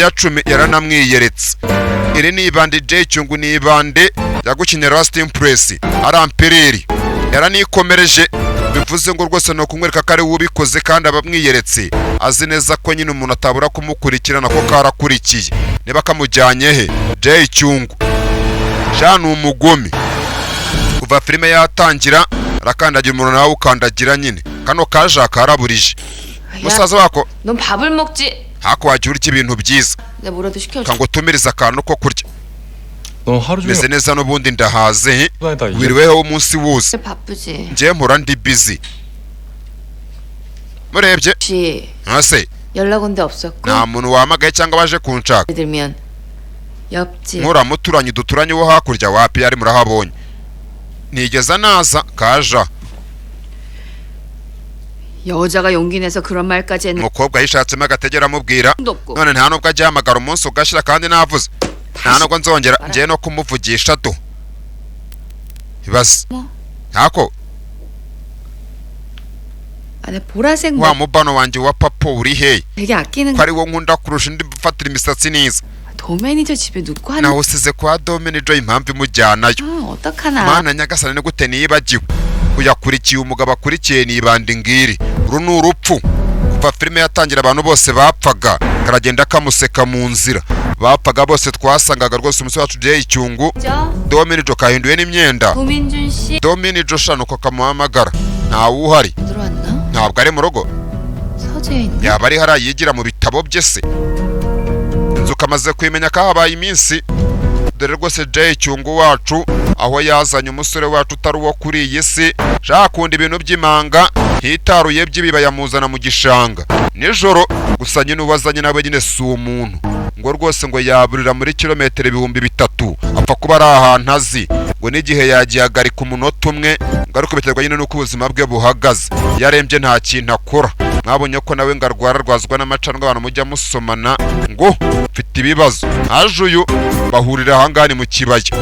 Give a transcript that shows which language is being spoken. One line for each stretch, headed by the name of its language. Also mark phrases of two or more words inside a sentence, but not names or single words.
Kinyarwanda: ya 10 yaranamwiyeretse iri ni ibande Jay Cyungu ni ibande yagukinye Last Impress arampiriri yaranikomereje bivuze ngo rwose no kumwereka ko ari ubikoze kandi abamwiyeretse azi neza ko nyine umuntu atabura kumukurikirana ko karakurikiye niba kamujyanye he Jay Cyungu Jean umugome kuva filime yatangira arakandagira umuntu nawe ukandagira nyine kano kaje karaburije musaza wako
Korean: 넌 밥을 먹지.
Kinyarwanda: hako wagira iki ibintu byiza
Korean: 내가 뭐라도 시켜줘.
Kinyarwanda: kango tumiriza akantu ko kurya
Korean: 너 하루 종일
Kinyarwanda: meze neza n'ubundi ndahaze
Korean: 다니다
Kinyarwanda: wiriweho umunsi wose
Korean: 바쁘지.
Kinyarwanda: njye mpora ndi busy murebye
Korean: 혹시
Kinyarwanda: ase
Korean: 연락 온 데 없었고?
Kinyarwanda: nta muntu wahamagaye cyangwa baje kunshaka
Korean: 들면 옆집
Kinyarwanda: muturanye duturanye wo hakurya wapi yari murahabonye nigeza naza kaja
Korean: 여자가 용기 내서 그런 말까지 했는
Kinyarwanda: umukobwa yishatsemo agategera amubwira
Korean: 도 없고
Kinyarwanda: none nta nubwo ajya ahamagara umunsi ugashira kandi navuze nta nubwo nzongera ngiye no kumuvugisha do ibaze ntako
Korean: 안에 보라색
Kinyarwanda: wa mubano wanjye wa papo uri he
Korean: 되게 아끼는
Kinyarwanda: ko ari wo nkunda kurusha indi mfatira imisatsi neza
Korean: 도매니저 집에 눕고 하는
Kinyarwanda: naho usize kwa dominijo impamvu imujyanayo
Korean: 어떡하나
Kinyarwanda: mana nyagasani ni gute nibagiwe uyakurikiye umugabo akurikiye nibanda ingiri uru ni urupfu kuva filime yatangira abantu bose bapfaga karagenda kamuseka mu nzira bapfaga bose twasangaga rwose umusore wacu Jay Icyungu dominijo kahinduye n'imyenda
Korean: 고민준 씨
Kinyarwanda: dominijo shano ko kamuhamagara ntawe uhari
Korean: 들어왔나?
Kinyarwanda: ntabwo ari mu rugo
Korean: 서재에 있나?
Kinyarwanda: yaba ari hariya yigira mu bitabo bye se inzu kamaze kwimenya ko habaye iminsi dore rwose Jay Icyungu wacu aho yazanye umusore wacu utari uwo kuri iyi si shakunda ibintu by'imanga hitaruye by'ibiba yamuzana mu gishanga nijoro gusa nyine uwazanye nawe nyine si umuntu ngo rwose ngo yaburira muri kilometero 3,000 apfa kuba ari ahantu azi ngo n'igihe yagihagarika umunota umwe ngo ariko biterwa nyine n'uko ubuzima bwe buhagaze yarembye nta kintu akora mwabonye ko nawe ngo arwararwazwa n'amacandwe abantu mujya musomana ngo mfite ibibazo haje uyu bahurira ahangani mu kibaya